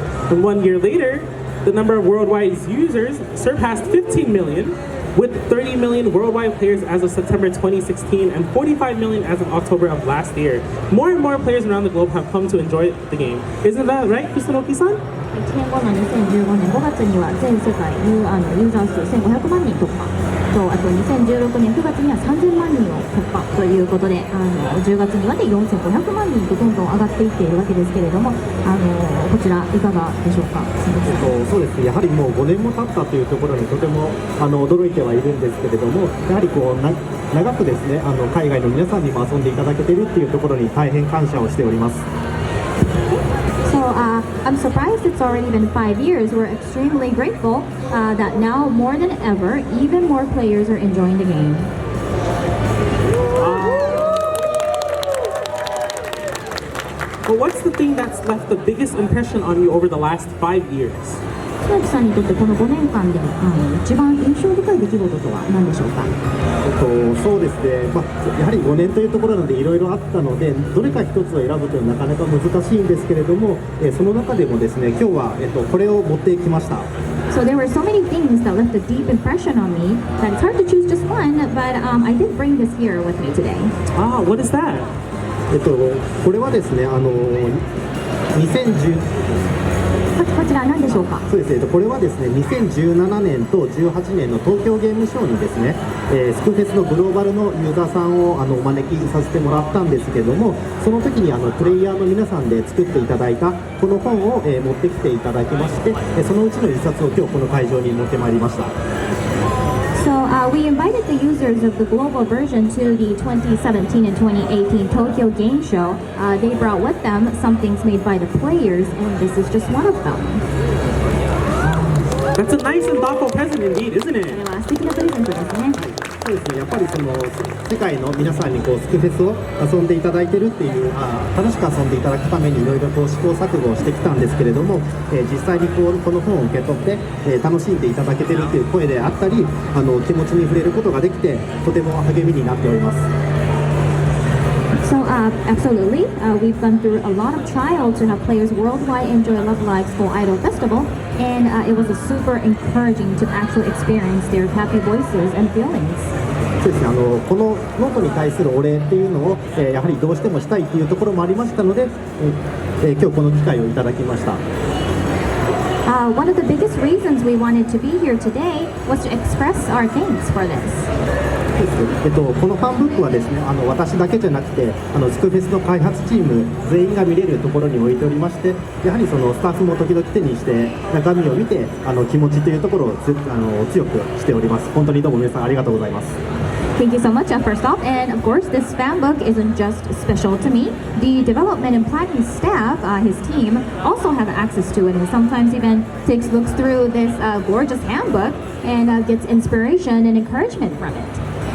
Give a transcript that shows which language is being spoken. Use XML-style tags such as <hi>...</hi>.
<en>And 1 year later, the number of worldwide users surpassed 15 million, with 30 million worldwide players as of September 2016 and 45 million as of October of last year. More and more players around the globe have come to enjoy the game. Isn't that right, Kusunoki-san?</en> <ja>1年後の2015年5月には全世界ユーザー数1500万人突破と、あと2016年9月には3000万人を突破ということで、10月にはで4500万人とどんどん上がっていっているわけですけれども、こちらいかがでしょうか。そうですね、やはりもう5年も経ったというところにとても驚いてはいるんですけれども、やはりこう長くですね、海外の皆さんにも遊んでいただけているっていうところに大変感謝をしております。</ja> <en>So I'm surprised it's already been 5 years. We're extremely grateful that now more than ever, even more players are enjoying the game. But what's the thing that's left the biggest impression on you over the last 5 years?</en> <ja>楠木さんにとってこの5年間で一番印象深い出来事とは何でしょうか。そうですね、やはり5年というところなのでいろいろあったので、どれか一つを選ぶというのはなかなか難しいんですけれども、その中でもですね、今日は、これを持ってきました。</ja> <en>So there were so many things that left a deep impression on me that it's hard to choose just one, but I did bring this here with me today. Ah, what is that?</en> <ja>これはですね、2010 こちら何でしょうか。そうですね、これはですね、2017年と18年の東京ゲームショーにですね、スクフェスのグローバルのユーザーさんをお招きさせてもらったんですけども、その時にプレイヤーの皆さんで作っていただいたこの本を、持ってきていただきまして、そのうちの一冊を今日この会場に持ってまいりました。</ja> <en>So we invited the users of the global version to the 2017 and 2018 Tokyo Game Show. They brought with them some things made by the players, and this is just one of them. That's a nice and thoughtful present indeed, isn't it?</en> <ja>これは素敵なプレゼントですね。そうですね、やっぱりその世界の皆さんにこうスクフェスを遊んでいただいてるっていう楽しく遊んでいただくためにいろいろと試行錯誤をしてきたんですけれども、実際にこの本を受け取って、楽しんでいただけてるっていう声であったり気持ちに触れることができてとても励みになっております。</ja> <en>So absolutely, we've gone through a lot of trials to have players worldwide enjoy Love Live School Idol Festival, and it was super encouraging to actually experience their happy voices and feelings.</en> <ja>そうですね、このノートに対するお礼っていうのを、やはりどうしてもしたいっていうところもありましたので、今日この機会をいただきました。</ja> <en>One of the biggest reasons we wanted to be here today was to express our thanks for this.</en> <ja>このファンブックはですね、私だけじゃなくてスクフェスの開発チーム全員が見れるところに置いておりまして、やはりそのスタッフも時々手にして中身を見て気持ちというところを強くしております。本当にどうも皆さんありがとうございます。</ja> <en>Thank you so much, first off. And of course, this fan book isn't just special to me. The development and planning staff, his team, also have access to it and sometimes even looks through this gorgeous handbook and gets inspiration and encouragement from it.</en>